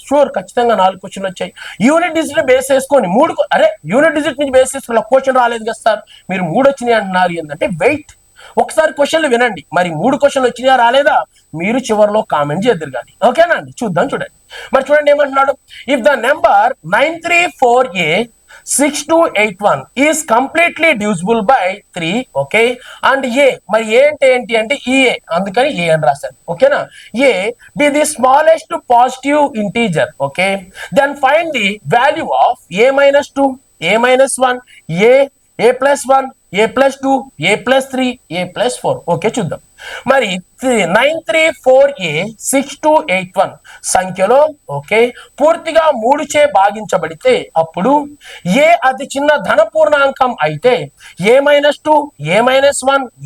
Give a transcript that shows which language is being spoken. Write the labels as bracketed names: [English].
[Telugu] Sure, ఖచ్చితంగా 4 క్వశ్చన్లు వచ్చాయి. యూనిట్ డిజిట్ బేస్ చేసుకొని 3 యూనిట్ డిజిట్ నుంచి బేస్ చేసుకుని ఒక క్వశ్చన్ రాలేదు కదా సార్, మీరు 3 వచ్చినాయి అంటున్నారు. ఏంటంటే వెయిట్. ఒకసారి క్వశ్చన్లు వినండి. మరి 3 క్వశ్చన్లు వచ్చినాయా రాలేదా మీరు చివరిలో కామెంట్ చేద్దరు కానీ. ఓకేనా అండి? చూద్దాం. చూడండి, మరి చూడండి ఏమంటున్నాడు. [English] If the number 934A 6281 is completely divisible by 3. Okay and A [Telugu] మరి ఏ అంటే ఏంటి అంటే ఏ అందుకని ఏ అని రాశాను ఓకేనా [English] A the smallest positive integer okay then find the value of A minus 2 A minus 1 A plus 1 A plus 2 A plus 3 A plus 4 okay [Telugu] చూద్దాం మరి 934a6281 సంఖ్యలో ఓకే పూర్తిగా 3 చే భాగించబడితే అప్పుడు ఏ అతి చిన్న ధన పూర్ణాంకం అయితే [English] a minus 2 a minus 1